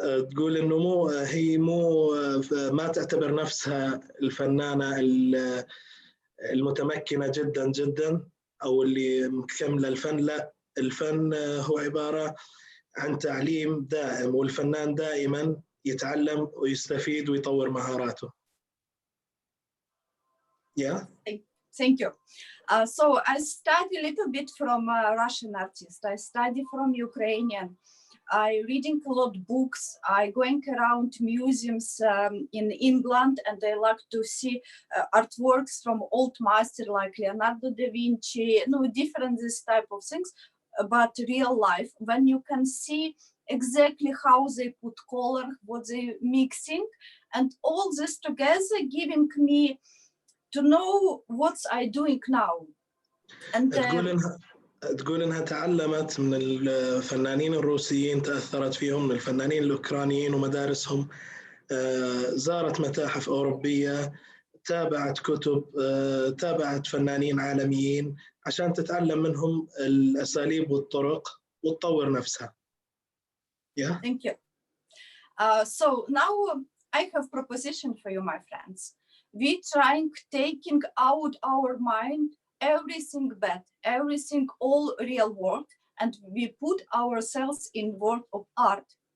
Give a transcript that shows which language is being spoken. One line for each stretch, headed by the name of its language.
Arabic: تقول انه مو ما تعتبر نفسها الفنانه المتمكنه جدا جدا او اللي مكمله الفن. لا، الفن هو عباره عن تعليم دائم، والفنان دائما يتعلم ويستفيد ويطور مهاراته.
English: Yeah. Thank you. So I study a little bit from Russian artists. I study from Ukrainian. I reading a lot of books. I going around museums in England, and I like to see artworks from old masters like Leonardo da Vinci. No, different this type of things, but real life when you can see exactly how they put color, what they mixing, and all this together giving me to know what I doing now. And
Arabic: تقول إنها تعلمت من الفنانين الروسيين، تأثرت فيهم، من الفنانين الأوكرانيين ومدارسهم، زارت متاحف أوروبية، تابعت كتب، تابعت فنانين عالميين عشان تتعلم منهم الأساليب والطرق وتطور نفسها.
English: Yeah. Thank you. So now I have proposition for you, my friends. We trying taking out our mind everything bad, everything all real world, and we put ourselves in world of art.